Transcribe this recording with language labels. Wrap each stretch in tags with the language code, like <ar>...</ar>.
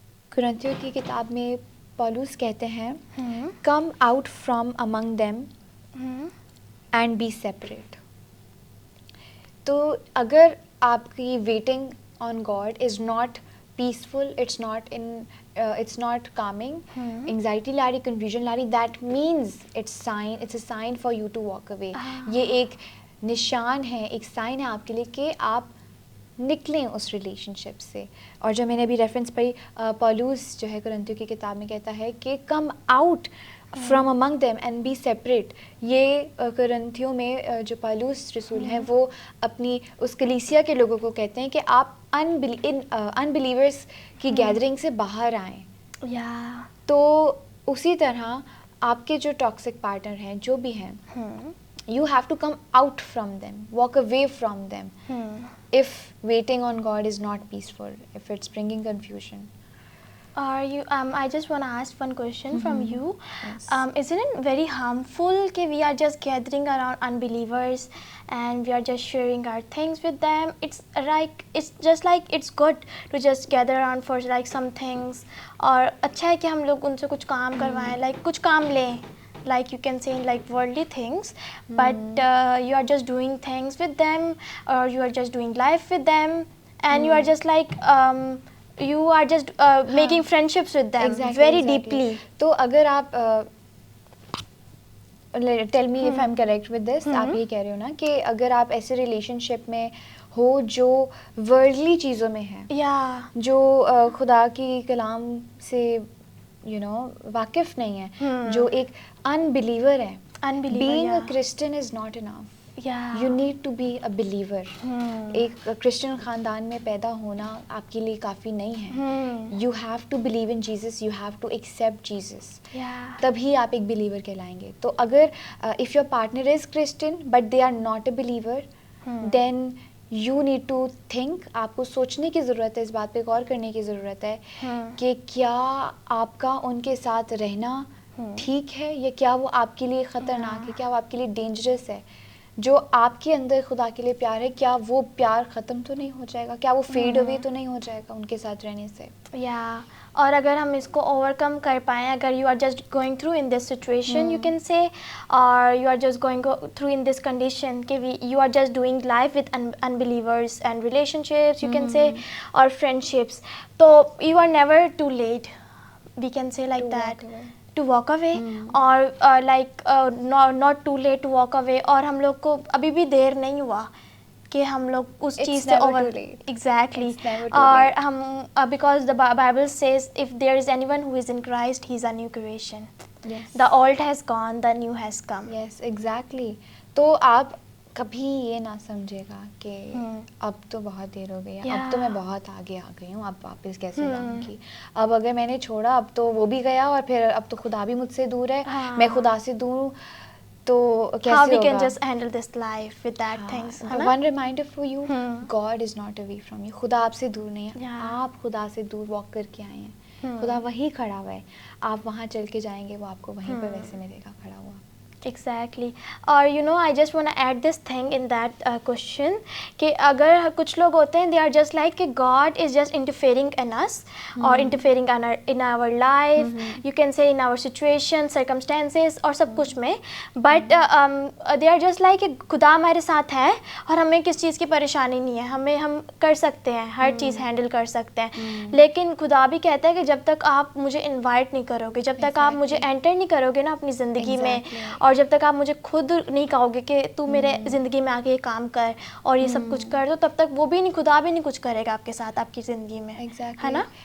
<ur>کرنتھیوں کی کتاب میں پولس کہتے ہیں,</ur> <en>come out from among them and be separate.</en> <ur>تو اگر آپ کی waiting</ur> <en>on God is not peaceful, it's not calming, anxiety</en> <ur>لا رہی,</ur> <en>confusion لا رہی, that means it's a sign for you to walk away.</en> <ur>یہ ایک نشان ہے, ایک سائن ہے آپ کے لیے کہ آپ نکلیں اس ریلیشن شپ سے. اور جو میں نے ابھی ریفرنس پڑھی, پولوس جو ہے کرنتھیوں کی کتاب میں کہتا ہے کہ</ur> <en>Come out from among them and be separate.</en> <ur>یہ کرنتھیوں میں جو پولوس رسول ہیں وہ اپنی اس کلیسیا کے لوگوں کو کہتے ہیں کہ آپ انبلیورس کی گیدرنگ سے باہر آئیں. تو اسی طرح آپ کے جو ٹاکسک پارٹنر ہیں جو بھی ہیں,</ur> <en>you have to come out from them, walk away from them, if waiting on God is not peaceful, if it's bringing confusion. Are you I just want to ask one question from you. Yes. Isn't it very harmful that we are just gathering around unbelievers and we are just sharing our things with them? It's just like it's good to just gather around for like some things,</en> <ur>اور اچھا ہے کہ ہم لوگ ان سے کچھ کام کروائیں,</ur> <en>like</en> <ur>کچھ کام لیں,</ur> <en>like you can say like worldly things, but you are just doing things with them, or you are just doing life with them, and you are just like you are just making friendships with them very deeply.</en> <ur>تو اگر آپ</ur> <en>tell me if I am correct with this,</en> <ur>آپ یہ کہہ رہے ہو نا کہ اگر آپ ایسے ریلیشن شپ میں ہو جو ورلڈلی چیزوں میں ہے, جو خدا کی کلام سے واقف نہیں ہے, جو ایک ان بلیور ہے,</ur> <en>Being a Christian is not enough. You need to be a believer.</en> <ur>ایک کرسچن خاندان میں پیدا ہونا آپ کے لیے کافی نہیں ہے.</ur> <en>you have to believe in Jesus, you have to accept Jesus,</en> <ur>تبھی آپ ایک بلیور کہلائیں گے.</ur> <en>تو اگر if your partner is Christian but they are not a believer, then you need to think.</en> <ur>آپ کو سوچنے کی ضرورت ہے, اس بات پہ غور کرنے کی ضرورت ہے کہ کیا آپ کا ان کے ساتھ رہنا ٹھیک ہے, یا کیا وہ آپ کے لیے خطرناک ہے, کیا وہ آپ کے لیے ڈینجرس ہے. جو آپ کے اندر خدا کے لیے پیار ہے, کیا وہ پیار ختم تو نہیں ہو جائے گا, کیا وہ فیڈ اوے تو نہیں ہو جائے گا ان کے ساتھ رہنے سے. اور اگر ہم اس کو اوور کم کر پائیں,</ur> <en>اگر you are just going through in this situation you can say, اور you are just going through in this condition کہ you are just doing life with unbelievers and relationships you can say, اور friendships, تو you are never too late, we can say like that, to walk away, اور like not too late to walk away.</en> <ur>اور ہم لوگ کو ابھی بھی دیر نہیں ہوا کہ ہم لوگ اس چیز سے اوور, ایگزیکٹلی.</ur> <en>اور ہم because the Bible Cs if there is any one who is in Christ he is a new creation, the old has gone the new has come. Yes exactly.</en> <ur>تو آپ کبھی یہ نہ سمجھے گا کہ اب تو بہت دیر ہو گئی ہے, اب تو میں بہت آگے آ گئی ہوں, اب واپس کیسے جاؤں گی, اب اگر میں نے چھوڑا اب تو وہ بھی گیا, اور پھر اب تو خدا بھی مجھ سے دور ہے, میں خدا سے دور ہوں, تو کیسے ہوگا.</ur> <en>How we can just handle this life with that things. One reminder for you, God is not away from you.</en> <ur>خدا آپ سے دور نہیں ہے, آپ خدا سے دور واک کر کے آئے ہیں, خدا وہیں کھڑا ہوا ہے, آپ وہاں چل کے جائیں گے, وہ آپ کو وہیں پہ ویسے ملے گا کھڑا ہوا.</ur> <en>Exactly. اور I just want to add this thing in that question</en> <ur>کہ اگر کچھ لوگ ہوتے ہیں</ur> <en>they are just like کہ God is just interfering in us or interfering in our life, you can say in our situation, circumstances</en> <ur>اور سب کچھ میں,</ur> <en>but they are just like</en> <ur>کہ خدا ہمارے ساتھ ہے اور ہمیں کس چیز کی پریشانی نہیں ہے, ہم کر سکتے ہیں,</ur> <en>ہر چیز ہینڈل کر سکتے ہیں.</en> <ur>لیکن خدا بھی کہتا ہے کہ جب تک آپ مجھے انوائٹ نہیں کرو گے, جب تک آپ مجھے انٹر نہیں کرو گے نا اپنی زندگی میں, اور جب تک آپ مجھے خود نہیں کہو گے کہ تو میرے زندگی میں آ کے یہ کام کر اور یہ سب کچھ کر دو, تب تک وہ بھی نہیں, خدا بھی نہیں کچھ کرے گا آپ کے ساتھ آپ کی زندگی میں, ہے نا.</ur>